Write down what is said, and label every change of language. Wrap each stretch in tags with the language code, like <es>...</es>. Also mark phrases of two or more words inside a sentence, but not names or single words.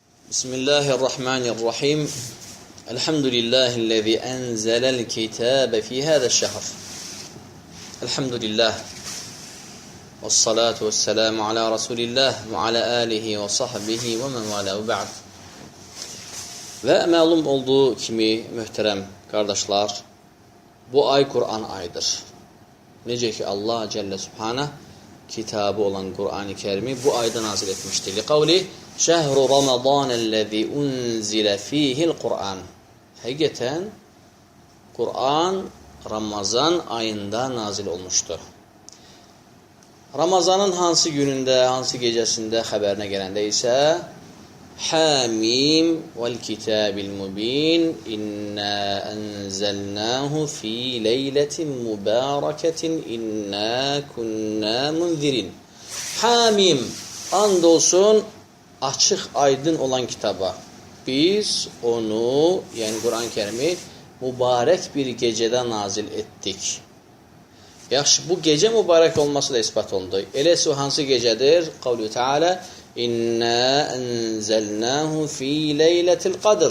<ar>بسم الله الرحمن الرحيم. الحمد لله الذي أنزل الكتاب في هذا الشهر. الحمد لله. والصلاة والسلام على رسول الله وعلى آله وصحبه ومن والاه بعد.</ar> <az>Və məlum olduğu kimi möhtərəm qardaşlar, bu ay Kur'an ayıdır. Necə ki Allah</az> <ar>جل سبحانه</ar> <az>kitabı olan Kur'an-ı Kerim'i bu ayda nazil etmiştir.</az> <ar>لقوله شهر رمضان الذي أنزل فيه القرآن.</ar> <az>Həqiqətən Kur'an Ramazan ayında nazil olmuşdur. Ramazanın hansı günündə, hansı gecəsində xəbərinə gələndə isə</az> <ar>حم والكتاب المبين إنا أنزلناه في ليلة مباركة إنا كنا منذرين.</ar> <az>Hamim, and olsun açıq aydın olan kitaba. Biz onu, yəni Kur'an-ı Kerim'i mübarək bir gecədə nazil etdik. Yaxşı, bu gecə mübarək olması da ispat olundu. Eləsi o hansı gecədir?</az> <ar>قوله تعالى إنا أنزلناه في ليلة القدر.</ar>